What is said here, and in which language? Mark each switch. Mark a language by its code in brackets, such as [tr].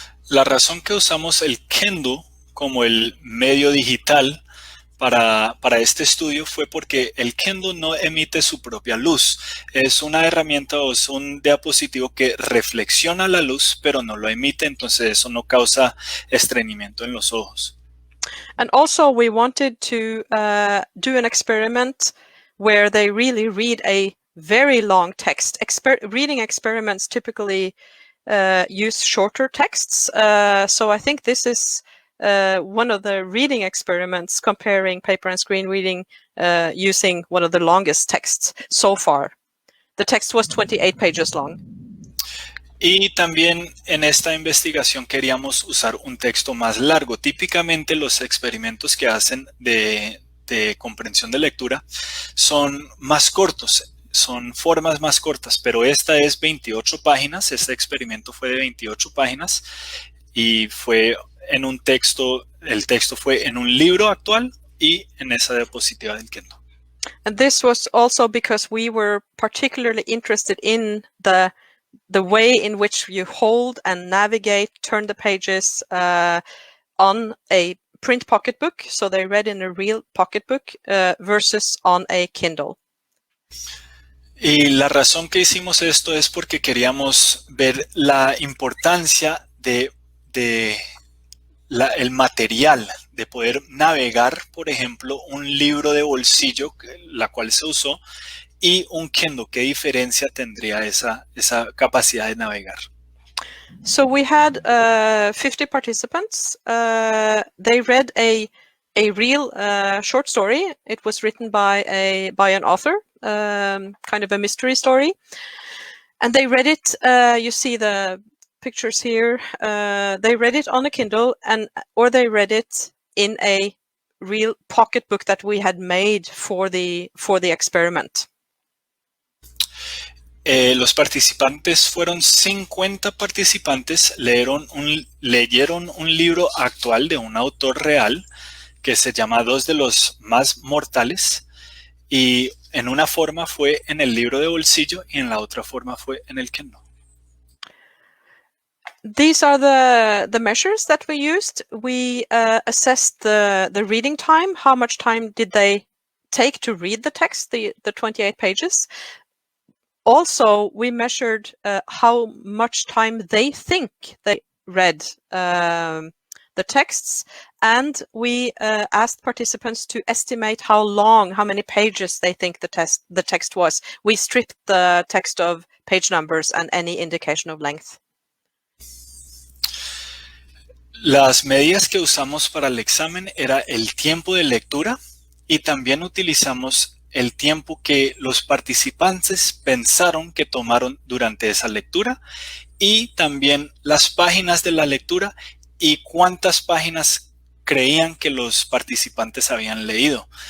[es] La razón que usamos el Kindle como el medio digital para este estudio fue porque el Kindle no emite su propia luz. Es una herramienta o es un dispositivo que reflexiona la luz, pero no lo emite, entonces eso no causa estreñimiento en los ojos. [en] And also we wanted to do an experiment where they really read a very long text. Reading experiments typically use shorter texts. So I think this is one of the reading experiments comparing paper and screen reading using one of the longest texts so far. The text was 28 pages long. [es] Y también en esta investigación queríamos usar un texto más largo. Típicamente los experimentos que hacen de comprensión de lectura son más cortos, son formas más cortas, pero esta es 28 páginas, este experimento fue de 28 páginas y fue en un texto, el texto fue en un libro actual y en esa diapositiva del Kindle. [en] And this was also because we were particularly interested in the way in which you hold and navigate, turn the pages on a print pocketbook, so they read in a real pocketbook versus on a Kindle. [es] Y la razón que hicimos esto es porque queríamos ver la importancia el material de poder navegar, por ejemplo, un libro de bolsillo, la cual se usó, y un Kindle. ¿Qué diferencia tendría esa capacidad de navegar? [en] So we had 50 participants. They read a real short story. It was written by an author, kind of a mystery story, and they read it. You see the pictures here. They read it on a Kindle, or they read it in a real pocketbook that we had made for the experiment. [es] Los participantes fueron 50 participantes, leyeron un libro actual de un autor real que se llama Dos de los más mortales, y en una forma fue en el libro de bolsillo y en la otra forma fue en el Kindle. [en] These are the measures that we used. We assessed the reading time. How much time did they take to read the text, the 28 pages? Also, we measured how much time they think they read the texts, and we asked participants to estimate how many pages they think the text was. We stripped the text of page numbers and any indication of length. [es] Las medidas que usamos para el examen era el tiempo de lectura, y también utilizamos el tiempo que los participantes pensaron que tomaron durante esa lectura, y también las páginas de la lectura y cuántas páginas creían que los participantes habían leído.